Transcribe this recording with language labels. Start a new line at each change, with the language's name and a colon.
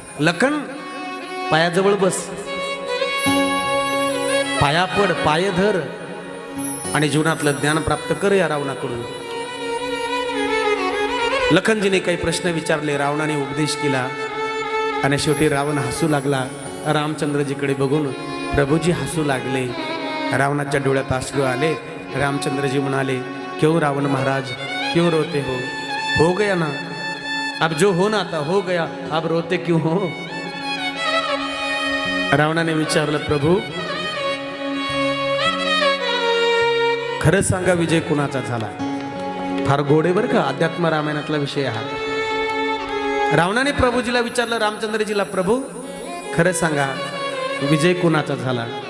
Marathi: लखन, पायाजवळ बस, पाया पड, पाय धर आणि जीवनातलं ज्ञान प्राप्त कर या रावणाकडून. लखनजीने काही प्रश्न विचारले, रावणाने उपदेश केला आणि शेवटी रावण हसू लागला. रामचंद्रजीकडे बघून प्रभूजी हसू लागले. रावणाच्या डोळ्यात अश्रू आले. रामचंद्रजी म्हणाले,
Hindi: क्यों रावण महाराज, क्यों रोते हो गया ना, अब जो होना था हो गया, अब रोते क्यों हो.
Marathi: रावणाने विचारलं, प्रभू खरं सांगा, विजय कुणाचा झाला. फार गोडे बरं का, अध्यात्म रामायणातला विषय हा. रावणाने प्रभूजीला विचारलं, रामचंद्रजीला, प्रभू खरं सांगा, विजय कुणाचा झाला.